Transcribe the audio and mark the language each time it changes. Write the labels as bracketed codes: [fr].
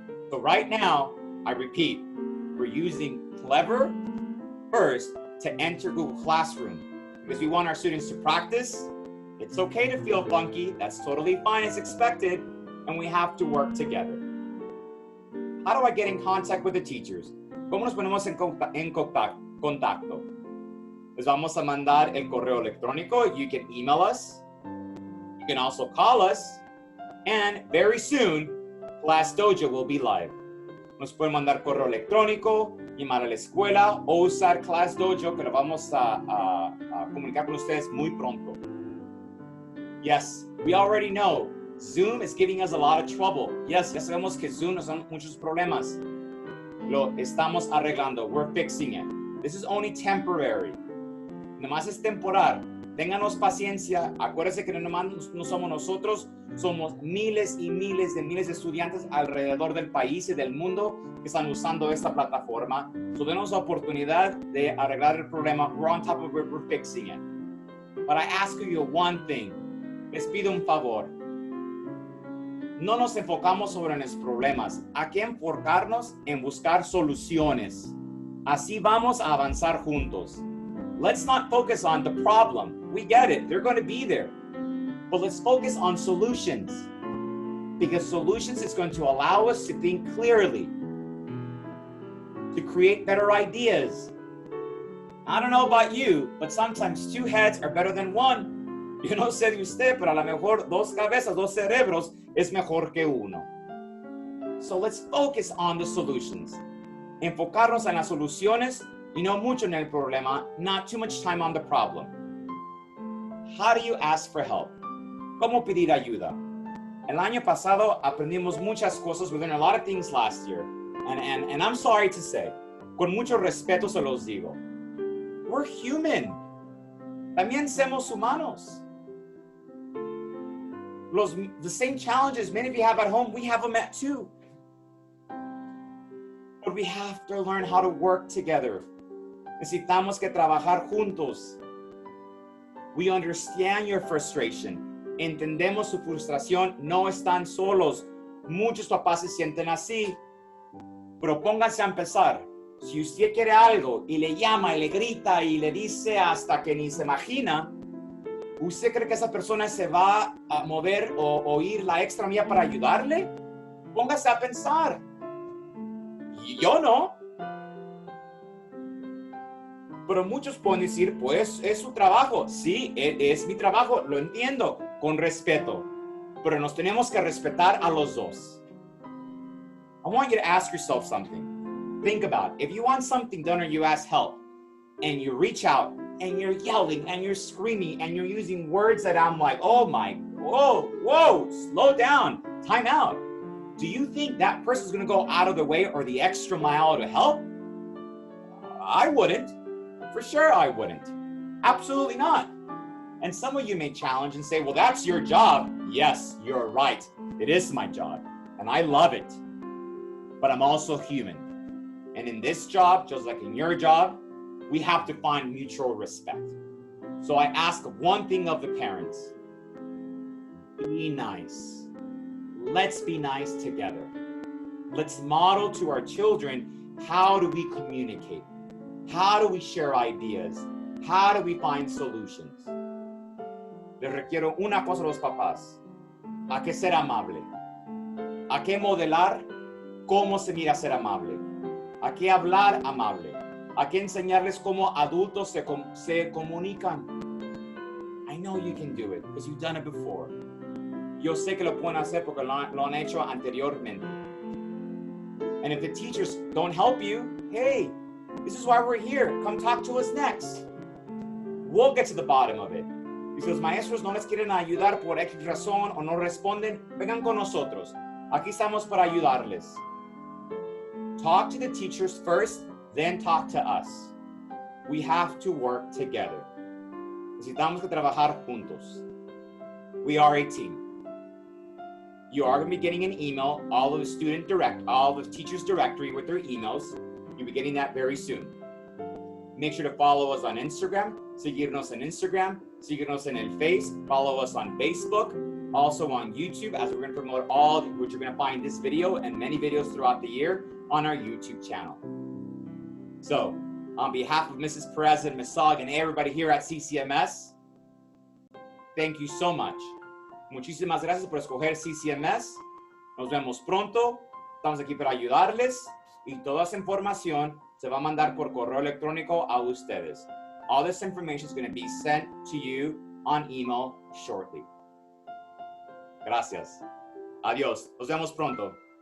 [en] So right now, I repeat, we're using Clever first to enter Google Classroom because we want our students to practice. It's okay to feel funky. That's totally fine. It's expected. And we have to work together. How do I get in contact with the teachers? [es] ¿Cómo nos ponemos en contacto? Les vamos a mandar el correo electrónico. [en] You can email us. You can also call us. And very soon, Class Dojo will be live. [es] Nos pueden mandar correo electrónico, llamar a la escuela o usar Class Dojo, que lo vamos a comunicar con ustedes muy pronto. [en] Yes, we already know Zoom is giving us a lot of trouble. [es] Yes, ya sabemos que Zoom nos da muchos problemas. Lo estamos arreglando. [en] We're fixing it. This is only temporary. [es] Nomás es temporal. Ténganos paciencia. Acuérdense que no somos nosotros. Somos miles y miles de estudiantes alrededor del país y del mundo que están usando esta plataforma. So denos la oportunidad de arreglar el problema. [en] We're on top of it. We're fixing it. But I ask you one thing. [es] Les pido un favor. No nos enfocamos sobre los problemas. Hay que enfocarnos en buscar soluciones. Así vamos a avanzar juntos. [en] Let's not focus on the problem. We get it. They're going to be there. But let's focus on solutions. Because solutions is going to allow us to think clearly. To create better ideas. I don't know about you, but sometimes two heads are better than one. [es] Yo no sé de usted, pero a lo mejor dos cabezas, dos cerebros es mejor que uno. [en] So let's focus on the solutions. [es] Enfocarnos en las soluciones y no mucho en el problema, [en] not too much time on the problem. How do you ask for help? [es] ¿Cómo pedir ayuda? El año pasado aprendimos muchas cosas. [en] We learned a lot of things last year. And I'm sorry to say, [es] con mucho respeto se los digo. [en] We're human. [es] También somos humanos. [en] The same challenges many of you have at home, we have them at too. But we have to learn how to work together. [es] Necesitamos que trabajar juntos. [en] We understand your frustration. [es] Entendemos su frustración. No están solos. Muchos papás se sienten así. Pero pónganse a empezar. Si usted quiere algo y le llama y le grita y le dice hasta que ni se imagina, ¿usted cree que esa persona se va a mover o ir la extra milla para ayudarle? Póngase a pensar. Y yo no. Pero muchos pueden decir, pues es su trabajo. Sí, es mi trabajo, lo entiendo, con respeto. Pero nos tenemos que respetar a los dos. [en] I want you to ask yourself something. Think about it. If you want something done or you ask help, and you reach out, and you're yelling, and you're screaming, and you're using words that I'm like, oh my, whoa, slow down, time out. Do you think that person's gonna go out of the way or the extra mile to help? I wouldn't. For sure I wouldn't. Absolutely not. And some of you may challenge and say, well, that's your job. Yes, you're right. It is my job. And I love it. But I'm also human. And in this job, just like in your job, we have to find mutual respect. So I ask one thing of the parents. Be nice. Let's be nice together. Let's model to our children, how do we communicate? How do we share ideas? How do we find solutions? [es] Les requiero una cosa a los papás. ¿A qué ser amable? ¿A qué modelar cómo se mira ser amable? ¿A qué hablar amable? ¿A qué enseñarles cómo adultos se comunican? [en] I know you can do it because you've done it before. [es] Yo sé que lo pueden hacer porque lo han hecho anteriormente. [en] And if the teachers don't help you, hey, this is why we're here. Come talk to us next. We'll get to the bottom of it. [es] Y si los maestros no les quieren ayudar por X razón o no responden, vengan con nosotros. Aquí estamos para ayudarles. [en] Talk to the teachers first, then talk to us. We have to work together. [es] Necesitamos que trabajar juntos. [en] We are a team. You are going to be getting an email, all of the teachers' directory with their emails. You'll be getting that very soon. Make sure to follow us on Instagram. [es] Seguirnos en Instagram. Seguirnos en el Face. [en] Follow us on Facebook. Also on YouTube, as we're going to promote all, which you're going to find this video and many videos throughout the year on our YouTube channel. So, on behalf of Mrs. Perez and Ms. Sog and everybody here at CCMS, thank you so much. [es] Muchísimas gracias por escoger CCMS. Nos vemos pronto. Estamos aquí para ayudarles y toda esa información se va a mandar por correo electrónico a ustedes. [en] All this information is going to be sent to you on email shortly. [es] Gracias. Adiós. Nos vemos pronto.